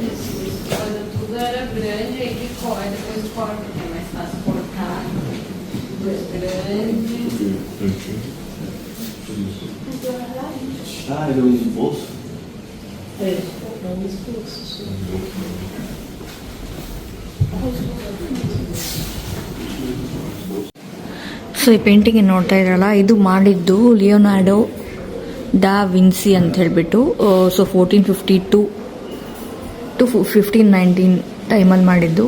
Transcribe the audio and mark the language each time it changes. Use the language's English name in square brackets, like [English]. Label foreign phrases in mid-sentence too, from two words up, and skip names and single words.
[Portuguese] Quando tudo era grande, aí que corre, depois corta, tem mais fácil cortar. Ah, ele usa o bolso? [Kannada] ಸೊ ಈ ಪೇಂಟಿಂಗ್ ನೋಡ್ತಾ ಇದ್ರಲ್ಲ, ಇದು ಮಾಡಿದ್ದು ಲಿಯೋನಾರ್ಡೋ ಡಾ ವಿನ್ಸಿ ಅಂತ ಹೇಳಿಬಿಟ್ಟು. ಸೊ 1452 ಟು 1519 ಟೈಮಲ್ಲಿ ಮಾಡಿದ್ದು.